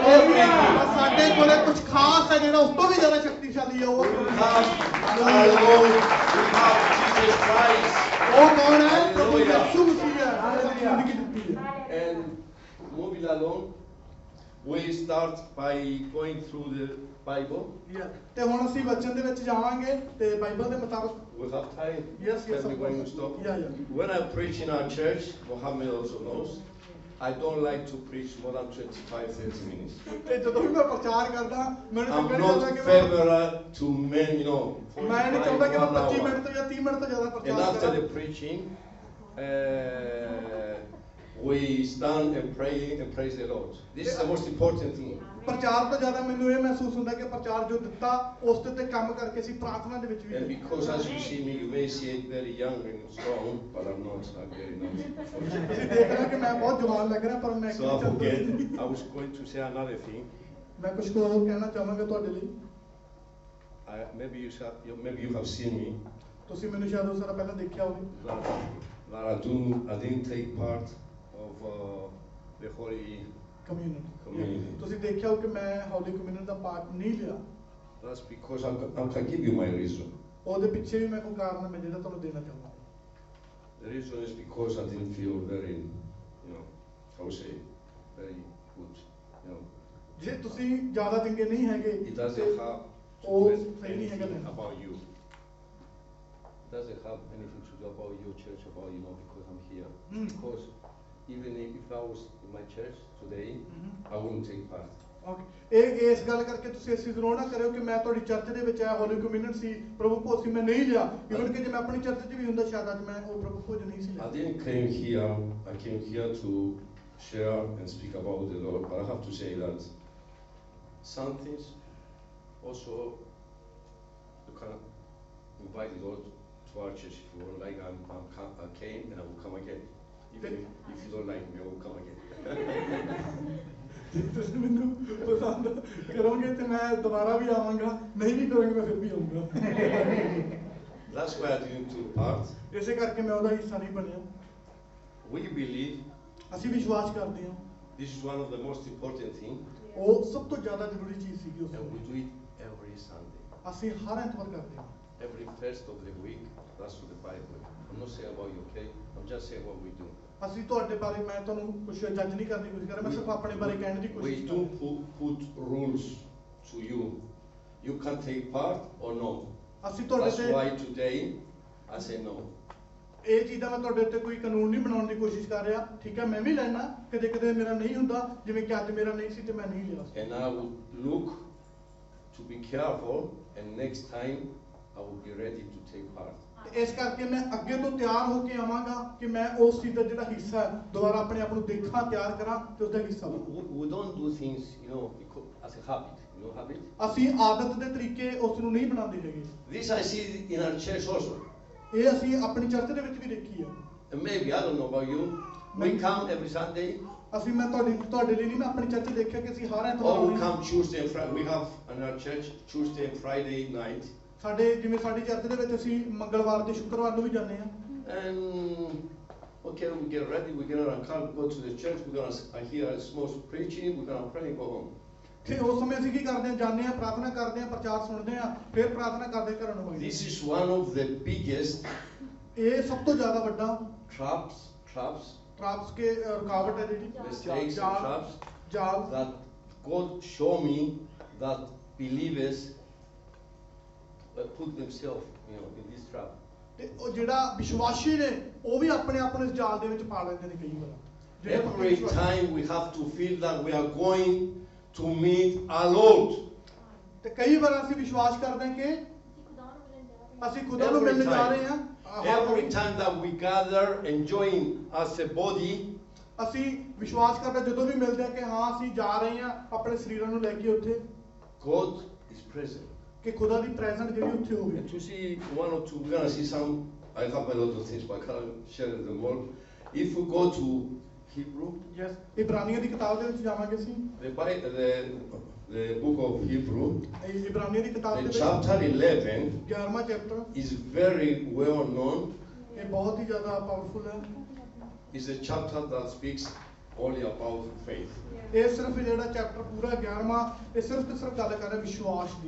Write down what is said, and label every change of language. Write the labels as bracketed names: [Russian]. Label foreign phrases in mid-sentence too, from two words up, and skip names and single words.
[Punjabi] ਪਰ [English] everything. [Punjabi] ਸਾਡੇ ਕੋਲੇ ਕੁਝ ਖਾਸ ਹੈ ਜਿਹੜਾ ਉਸ ਤੋਂ ਵੀ ਜ਼ਿਆਦਾ ਸ਼ਕਤੀਸ਼ਾਲੀ ਹੈ। ਉਹ [English] We have our Lord, we have Jesus Christ. [Punjabi] ਉਹ ਕੌਣ ਹੈ? ਪ੍ਰਭੂ [English] Hallelujah. [Punjabi] ਯਿਸੂ ਮਸੀਹ ਹੈ, ਜਿਹਨੇ ਸਾਨੂੰ ਜ਼ਿੰਦਗੀ ਦਿੱਤੀ ਹੈ। [English] And moving along, we start by going through the Bible. [Punjabi] ਤੇ ਹੁਣ ਅਸੀਂ ਵਚਨ ਦੇ ਵਿੱਚ ਜਾਵਾਂਗੇ ਤੇ ਬਾਈਬਲ ਦੇ ਮੁਤਾਬਕ। [English] We have time. Yes, Can we of going to course. stop? Yeah. When I preach in our church, Mohammed also knows, I don't like to preach more than 25-30 minutes. [Punjabi] ਤੇ ਜਦੋਂ ਵੀ ਮੈਂ ਪ੍ਰਚਾਰ ਕਰਦਾ ਮੈਨੂੰ [English] I'm [Punjabi] ਚੰਗਾ ਨਹੀਂ ਲੱਗਦਾ [English] not [Punjabi] ਕਿ ਮੈਂ [English] favorable to men, you know, [Punjabi] ਮੈਂ ਨਹੀਂ ਚਾਹੁੰਦਾ ਕਿ ਮੈਂ 45 25 1 ਮਿੰਟ ਤੋਂ ਜਾਂ 30 ਮਿੰਟ ਤੋਂ ਜ਼ਿਆਦਾ [English] And [Punjabi] ਪ੍ਰਚਾਰ [English] after the [Punjabi] ਕਰਾਂ। [English] preaching, we stand and pray and praise the Lord. This is the most important thing. [Punjabi] ਪ੍ਰਚਾਰ ਤੋਂ ਜ਼ਿਆਦਾ ਮੈਨੂੰ ਇਹ ਮਹਿਸੂਸ ਹੁੰਦਾ ਕਿ ਪ੍ਰਚਾਰ ਜੋ ਦਿੱਤਾ ਉਸ ਤੇ ਕੰਮ ਕਰਕੇ ਅਸੀਂ ਪ੍ਰਾਰਥਨਾ ਦੇ ਵਿੱਚ ਵੀ [English] And because as you see me, you may see it very young and strong, but I'm not. I'm very not. [Punjabi] ਤੁਸੀਂ ਦੇਖ ਰਹੇ ਹੋ ਕਿ ਮੈਂ ਬਹੁਤ ਜਵਾਨ ਲੱਗ ਰਿਹਾ ਪਰ ਮੈਂ [English] So I forget. I was going to say another thing. [Punjabi] ਮੈਂ ਕੁਝ ਹੋਰ ਕਹਿਣਾ ਚਾਹਾਂਗਾ ਤੁਹਾਡੇ ਲਈ। [English] Maybe you have seen me. [Punjabi] ਤੁਸੀਂ ਮੈਨੂੰ ਸ਼ਾਇਦ ਉਸ ਤਰ੍ਹਾਂ ਪਹਿਲਾਂ ਦੇਖਿਆ ਹੋਵੇ [English] That I didn't take part of the Holy ਕਮਿਊਨਿਟੀ। Community. [Punjabi] ਤੁਸੀਂ ਦੇਖਿਆ ਹੋ ਕਿ ਮੈਂ [English] holy community [Punjabi] ਦਾ ਪਾਰਟ ਨਹੀਂ ਲਿਆ। [English] That's because I can give you my reason. [Punjabi] ਉਹਦੇ ਪਿੱਛੇ ਵੀ ਮੈਂ ਕੋਈ ਕਾਰਨ ਹੈ ਜਿਹੜਾ ਤੁਹਾਨੂੰ ਦੇਣਾ ਚਾਹੁੰਦਾ। [English] The reason is because I didn't feel very, I would say, very good. [Punjabi] ਜੇ ਤੁਸੀਂ ਜ਼ਿਆਦਾ ਚੰਗੇ ਨਹੀਂ ਹੈਗੇ [English] It doesn't have [Punjabi] ਉਹ [English] to do [Punjabi] ਸਹੀ ਨਹੀਂ ਹੈਗਾ [English] anything [Punjabi] ਨਹੀਂ। [English] about you. It doesn't have anything to do about your church, about because I'm here. Because even if I was in my church today, I wouldn't take part. [Punjabi] ਓਕੇ ਇਹ ਇਸ ਗੱਲ ਕਰਕੇ ਤੁਸੀਂ ਇਸ ਚੀਜ਼ ਨੂੰ ਨਾ ਕਰਿਓ ਕਿ ਮੈਂ ਤੁਹਾਡੀ ਚਰਚ ਦੇ ਵਿੱਚ ਆਇਆ [English] holy community [Punjabi] ਸੀ ਪ੍ਰਭੂ ਭੋਜ ਸੀ ਮੈਂ ਨਹੀਂ ਲਿਆ ਇਵਨ ਕਿ ਜੇ ਮੈਂ ਆਪਣੀ ਚਰਚ 'ਚ ਵੀ ਹੁੰਦਾ ਸ਼ਾਇਦ ਅੱਜ ਮੈਂ ਉਹ ਪ੍ਰਭੂ ਭੋਜ ਨਹੀਂ ਸੀ [English] I [Punjabi] ਲਿਆ। [English] didn't came here. I came here to share and speak about the Lord. But I have to say that some things also you can invite the Lord to our church if you want. Like I came and I will come again. Even if you don't like me, I will come again. [Punjabi] ਤੁਸੀਂ ਮੈਨੂੰ ਪਸੰਦ ਕਰੋਗੇ ਤੇ ਮੈਂ ਦੁਬਾਰਾ ਵੀ ਆਵਾਂਗਾ, ਨਹੀਂ ਵੀ ਕਰੋਗੇ ਮੈਂ ਫਿਰ ਵੀ ਆਉਂਗਾ। [English] That's why I didn't take part. [Punjabi] ਇਸੇ ਕਰਕੇ ਮੈਂ ਉਹਦਾ ਹਿੱਸਾ ਨਹੀਂ ਬਣਿਆ। [English] We believe [Punjabi] ਅਸੀਂ ਵਿਸ਼ਵਾਸ ਕਰਦੇ ਹਾਂ [English] this is one of the most important things, [Punjabi] ਉਹ ਸਭ ਤੋਂ ਜ਼ਿਆਦਾ ਜ਼ਰੂਰੀ ਚੀਜ਼ ਸੀਗੀ ਉਸ [English] and we [Punjabi] ਸਮੇਂ। [English] do it every Sunday. [Punjabi] ਅਸੀਂ ਹਰ ਐਤਵਾਰ ਕਰਦੇ ਹਾਂ। [English] Every first of the week, that's what the Bible. I'm not saying about you, okay? I'm just saying what we do. [Punjabi] ਅਸੀਂ ਤੁਹਾਡੇ ਬਾਰੇ ਮੈਂ ਤੁਹਾਨੂੰ ਕੁਝ ਜੱਜ ਨਹੀਂ ਕਰਨ ਦੀ ਕੋਸ਼ਿਸ਼ ਕਰ ਰਿਹਾ, ਮੈਂ ਸਿਰਫ ਆਪਣੇ ਬਾਰੇ ਕਹਿਣ ਦੀ [English] We [Punjabi] ਕੋਸ਼ਿਸ਼ ਕਰ [English] do [Punjabi] ਰਿਹਾ। [English] put rules to you. You can take part or no. [Punjabi] ਅਸੀਂ ਤੁਹਾਡੇ [English] That's [Punjabi] ਤੇ [English] why today I say no. [Punjabi] ਇਹ ਚੀਜ਼ ਦਾ ਮੈਂ ਤੁਹਾਡੇ ਉੱਤੇ ਕੋਈ ਕਾਨੂੰਨ ਨਹੀਂ ਬਣਾਉਣ ਦੀ ਕੋਸ਼ਿਸ਼ ਕਰ ਰਿਹਾ, ਠੀਕ ਹੈ ਮੈਂ ਵੀ ਲੈਣਾ, ਕਦੇ ਕਦੇ ਮੇਰਾ ਨਹੀਂ ਹੁੰਦਾ, ਜਿਵੇਂ ਕਿ ਅੱਜ ਮੇਰਾ ਨਹੀਂ ਸੀ ਤੇ ਮੈਂ ਨਹੀਂ ਲਿਆ। [English] And I will look to be careful, and next time I will be ready to take part. [Punjabi] ਤੇ ਇਸ ਕਰਕੇ ਮੈਂ ਅੱਗੇ ਤੋਂ ਤਿਆਰ ਹੋ ਕੇ ਆਵਾਂਗਾ ਕਿ ਮੈਂ ਉਸ ਚੀਜ਼ ਦਾ ਜਿਹੜਾ ਹਿੱਸਾ ਹੈ ਦੁਬਾਰਾ ਆਪਣੇ ਆਪ ਨੂੰ ਦੇਖਾਂ, ਤਿਆਰ ਕਰਾਂ ਤੇ ਉਸ ਦਾ ਹਿੱਸਾ ਬਣਾ। [English] We don't do things, as a habit. Habit. [Punjabi] ਅਸੀਂ ਆਦਤ ਦੇ ਤਰੀਕੇ ਉਸ ਨੂੰ ਨਹੀਂ ਬਣਾਉਂਦੇ ਹੈਗੇ। [English] This I see in our church also. [Punjabi] ਇਹ ਅਸੀਂ ਆਪਣੀ ਚਰਚ ਦੇ ਵਿੱਚ ਵੀ ਦੇਖੀ ਹੈ। [English] And maybe I don't know about you. We come every Sunday. [Punjabi] ਅਸੀਂ ਮੈਂ ਤੁਹਾਡੇ ਲਈ ਨਹੀਂ, ਮੈਂ ਆਪਣੀ ਚਰਚ ਦੇਖਿਆ ਕਿ ਅਸੀਂ ਹਰ [English] Or [Punjabi] ਐਤਵਾਰ [English] we come Tuesday and Friday. We have in our church Tuesday and Friday night. [Punjabi] ਸਾਡੇ ਜਿਵੇਂ ਸਾਡੀ ਚਰਚ ਦੇ ਵਿੱਚ ਅਸੀਂ ਮੰਗਲਵਾਰ ਤੇ ਸ਼ੁੱਕਰਵਾਰ ਨੂੰ ਵੀ ਜਾਂਦੇ ਹਾਂ। [English] And okay, we get ready, we get our car, go to the church, we're gonna hear a small preaching, we're gonna pray and go home. [Punjabi] ਤੇ ਉਸ ਸਮੇਂ ਅਸੀਂ ਕੀ ਕਰਦੇ ਹਾਂ, ਜਾਂਦੇ ਹਾਂ, ਪ੍ਰਾਰਥਨਾ ਕਰਦੇ ਹਾਂ, ਪ੍ਰਚਾਰ ਸੁਣਦੇ ਹਾਂ, ਫਿਰ ਪ੍ਰਾਰਥਨਾ ਕਰਦੇ ਘਰਾਂ ਨੂੰ ਆਉਂਦੇ। [English] This is one of the biggest [Punjabi] ਇਹ ਸਭ ਤੋਂ ਜ਼ਿਆਦਾ ਵੱਡਾ [English] traps, [Punjabi] ਕੇ ਰੁਕਾਵਟ ਹੈ ਜਿਹੜੀ [English] mistakes and traps [Punjabi] ਜਾਲ [English] that God show me that believers put themselves, in this trap. [Punjabi] ਤੇ ਉਹ ਜਿਹੜਾ ਵਿਸ਼ਵਾਸੀ ਨੇ ਉਹ ਵੀ ਆਪਣੇ ਆਪ ਨੂੰ ਇਸ ਜਾਲ ਦੇ ਵਿੱਚ ਪਾ ਲੈਂਦੇ ਨੇ ਕਈ ਵਾਰ ਜਿਹੜੇ ਪੱਕੇ [English] Every [Punjabi] ਵਿਸ਼ਵਾਸੀ- [English] time we have to feel that we are going to meet our Lord. [Punjabi] ਤੇ ਕਈ ਵਾਰ ਅਸੀਂ ਵਿਸ਼ਵਾਸ ਕਰਦੇ ਹਾਂ ਕਿ ਅਸੀਂ ਖੁਦਾ ਨੂੰ [English] Every [Punjabi] ਮਿਲਣ ਜਾ [English] time. [Punjabi] ਰਹੇ ਹਾਂ [English] Every time that we gather and join as a body, [Punjabi] ਅਸੀਂ ਵਿਸ਼ਵਾਸ ਕਰਦੇ ਹਾਂ ਜਦੋਂ ਵੀ ਮਿਲਦੇ ਹਾਂ ਕਿ ਹਾਂ ਅਸੀਂ ਜਾ ਰਹੇ ਹਾਂ ਆਪਣੇ ਸਰੀਰਾਂ ਨੂੰ ਲੈ ਕੇ ਉੱਥੇ [English] God is present. [Punjabi] ਕਿ ਖੁਦਾ ਦੀ ਪ੍ਰੈਜ਼ੈਂਟ ਜਿਹੜੀ ਉੱਥੇ ਹੋਵੇ [English] And to see one or two, we're going to see some, I have a lot of things, but I can't share them all. If we go to Hebrew, [Punjabi] ਯੈਸ ਇਬਰਾਨੀਆਂ ਦੀ ਕਿਤਾਬ ਦੇ ਵਿੱਚ ਜਾਵਾਂਗੇ ਅਸੀਂ [English] the book of Hebrew, [Punjabi] ਇਹ ਇਬਰਾਨੀਆਂ ਦੀ ਕਿਤਾਬ ਦੇ [English] the [Punjabi] ਵਿੱਚ [English] chapter 11 [Punjabi] 11ਵਾਂ ਚੈਪਟਰ [English] is very well known. [Punjabi] ਇਹ ਬਹੁਤ ਹੀ ਜ਼ਿਆਦਾ ਪਾਵਰਫੁਲ ਹੈ [English] It's a chapter that speaks only about faith. [Punjabi] ਇਹ ਸਿਰਫ ਜਿਹੜਾ ਚੈਪਟਰ ਪੂਰਾ 11ਵਾਂ ਇਹ ਸਿਰਫ ਤੇ ਸਿਰਫ ਗੱਲ ਕਰ ਰਿਹਾ ਵਿਸ਼ਵਾਸ ਦੀ